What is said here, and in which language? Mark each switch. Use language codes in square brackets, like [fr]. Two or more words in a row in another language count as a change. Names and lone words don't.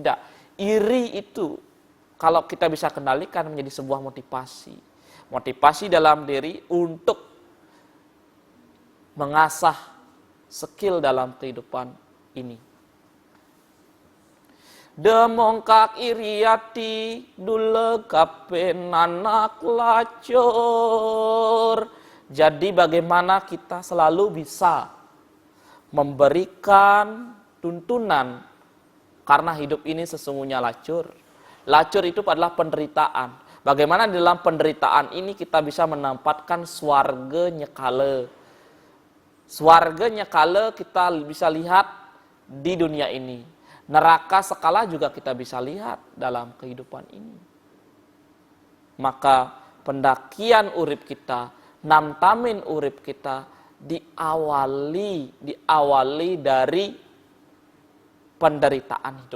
[id] Tidak. Iri itu kalau kita bisa kendalikan menjadi sebuah motivasi. Motivasi dalam diri untuk mengasah skill dalam kehidupan ini. [ban] Demongkak iriati dule kapen anak lacur. [id] Jadi bagaimana kita selalu bisa memberikan tuntunan, karena hidup ini sesungguhnya lacur. Lacur itu adalah penderitaan. Bagaimana di dalam penderitaan ini kita bisa menempatkan [ban] swarga nyekale. Swarga nyekale [id] kita bisa lihat di dunia ini. [ban] Neraka sekala [id] juga kita bisa lihat dalam kehidupan ini. Maka pendakian urip kita, [ban] namtamin urip [id] kita diawali dari penderitaan hidup.